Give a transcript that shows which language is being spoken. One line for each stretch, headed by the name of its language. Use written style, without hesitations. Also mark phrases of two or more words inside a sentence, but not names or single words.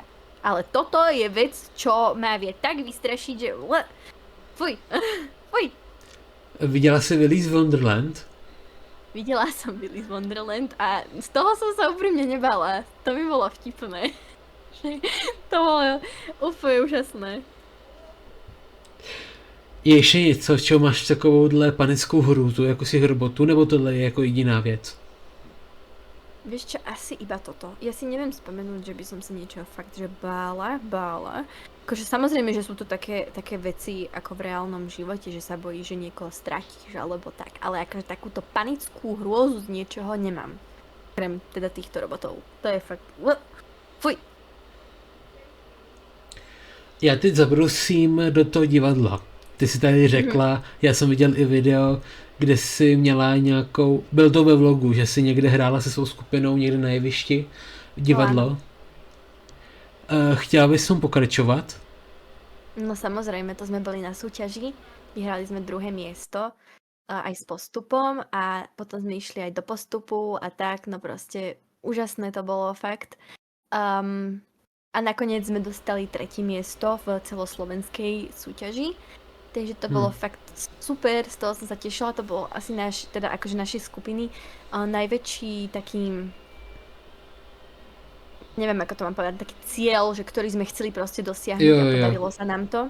Slovak: Ale toto je vec, čo ma vie tak vystrašiť, že fuj.
Czech: Viděla jsi Willy's Wonderland?
Slovak: Videla som Willy's Wonderland a z toho som sa úprimne nebala. To mi bolo vtipné. To bolo úplne úžasné.
Czech: Je ještě něco, v čem máš takovouhle panickou hrůzu, jako si robotu, nebo tohle je jako jediná věc?
Slovak: Vieš čo, asi iba toto. Ja si neviem spomenúť, že by som sa niečo fakt, že bála. Akože samozrejme, že sú to také veci ako v reálnom živote, že sa bojíš, že niekoho stratíš alebo tak. Ale akože takúto panickú hrôzu z niečoho nemám. Krem teda týchto robotov. To je fakt... Fuj.
Czech: Já teď zabrusím do toho divadla. Ty si tady řekla, já jsem viděl i video, kde jsi měla nějakou, byl to ve vlogu, že jsi někde hrála se svou skupinou někde na jevišti, divadlo. Chtěla bys som pokračovat?
Slovak: No samozrejme, to sme boli na súťaži, vyhrali sme 2. miesto aj s postupom a potom sme išli aj do postupu a tak, no proste úžasné to bolo fakt. A nakoniec sme dostali 3. miesto v celoslovenskej súťaži. Takže to bolo fakt super, z toho som sa tešila, to bolo asi našej skupiny najväčší taký, neviem ako to mám povedať, taký cieľ, že ktorý sme chceli proste dosiahnuť a podarilo sa nám to.